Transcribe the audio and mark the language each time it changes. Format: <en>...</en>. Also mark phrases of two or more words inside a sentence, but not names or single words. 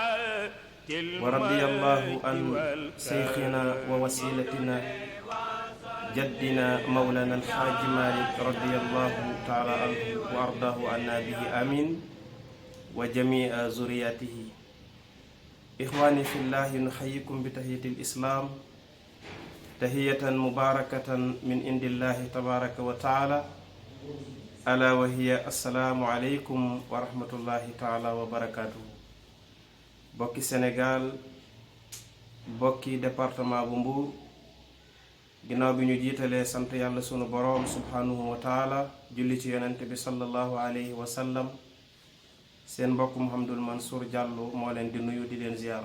<ar>ورضي الله عن شيخنا ووسيلتنا جدنا مولانا الحاج مالك رضي الله تعالى عنه وأرضاه عنا به آمين وجميع ذرياته. إخواني في الله نحييكم بتحية الإسلام تحية مباركة من عند الله تبارك وتعالى ألا وهي السلام عليكم ورحمة الله تعالى وبركاته.</ar> <wo>bokki Sénégal bokki département bu Mbour, ginnaaw bi ñu jiitalee sant yàlla sunu boroom</wo> <ar>سبحانه وتعالى</ar> <wo>julli ci yonent bi</wo> <ar>صلى الله عليه وسلم,</ar> <wo>seen mbokk Mouhamadul Mansour Diallo moo leen di nuyu di leen ziar.</wo>